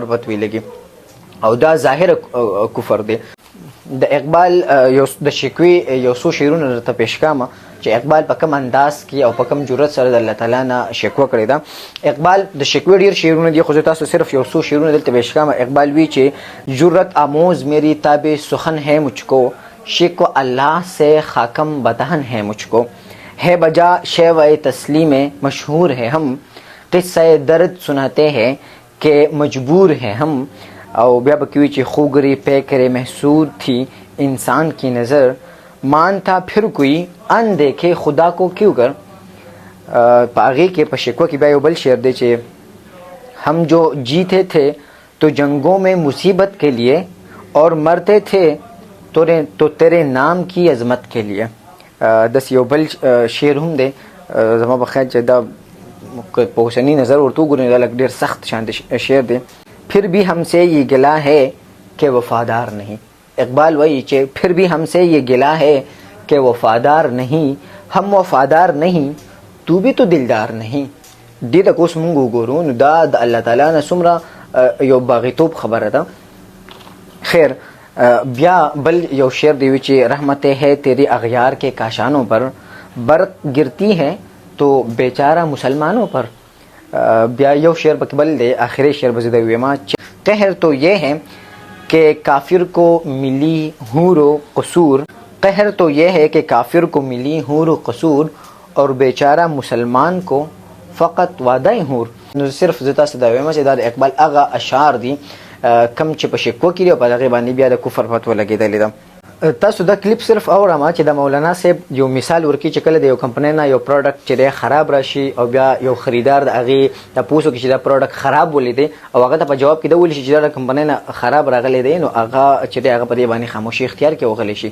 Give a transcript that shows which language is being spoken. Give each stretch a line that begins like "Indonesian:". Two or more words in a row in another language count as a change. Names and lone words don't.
Pashto: فتوی لګي او دا ظاهر کفر دی د اقبال د شکوې یو څو شعرونه درته پیش کړم چې اقبال په کوم انداز کې او په کوم جرأت سره د الله تعالی نه شکوه کړې ده اقبال د شکوې ډېر شعرونه دي خو زه تاسو صرف یو څو شعرونه دلته پیش کړم اقبال وی چې
Urdu: جرأت آموز میری تاب سخن ہے مجھ کو شکو اللہ سے خاکم بدہن ہے مجھ کو ہے بجا شیوہ تسلیم مشہور ہے ہم قصہ درد سناتے ہیں کہ مجبور ہیں ہم
Pashto: او بیا بکوی چې
Urdu: خوگری پیکر محسود تھی انسان کی نظر مانتا پھر کوئی ان دیکھے خدا کو کیوں کر پاغی کے پشکوہ کی
Pashto: بیا یو بل شعر دے چې
Urdu: ہم جو جیتے تھے تو جنگوں میں مصیبت کے لیے اور مرتے تھے تو تیرے نام کی عظمت کے لیے
Pashto: دس یو بل شعر هم دی زما په خیال چې دا په اوسني نظر ورته وګورئ دا لږ ډېر سخت شانته شعر دی
Urdu: پھر بھی ہم سے یہ گلا ہے کہ وفادار نہیں
Pashto: اقبال
Urdu: وہی کہ پھر بھی ہم سے یہ گلا ہے کہ وفادار نہیں ہم وفادار نہیں تو بھی تو دلدار نہیں
Pashto: دې ته اوس مونږ وګورو نو دا د الله تعالی نه څومره یو باغیتوب خبره ده خیر بیا بل یو شعر دی چې
Urdu: رحمتیں ہے تیری اغیار کے کاشانوں پر برق گرتی ہے تو بیچارہ مسلمانوں پر
Pashto: بیا یو شعر پکې بل دی آخری شعر به زه د ویما
Urdu: قهر تو یہ ہے کہ کافر کو ملی حور و قصور قهر تو یہ ہے کہ کافر کو ملی حور و قصور اور بیچارہ مسلمان کو فقط وعدہ حور
Pashto: نو صرف زه تاسو دا ویما چې دا د اقبال هغه اشعار دي کم چې په شکوه کې دي او په هغې باندې بیا د کفر فتوه لګېدلې ده تاسو دا کلیپ صرف اورم چې د مولانا صاحب یو مثال ورکړي چې کله د یو کمپنۍ نه یو پروډکټ چې دی خراب راشي او بیا یو خریدار د هغې تپوس وکړي چې دا پروډکټ خراب ولیدی او هغه ته په جواب کې دا وویل شي چې دا د کمپنۍ نه خراب راغلی دی نو هغه چې دی هغه په دې باندې خاموشي اختیار کړي وغلی شي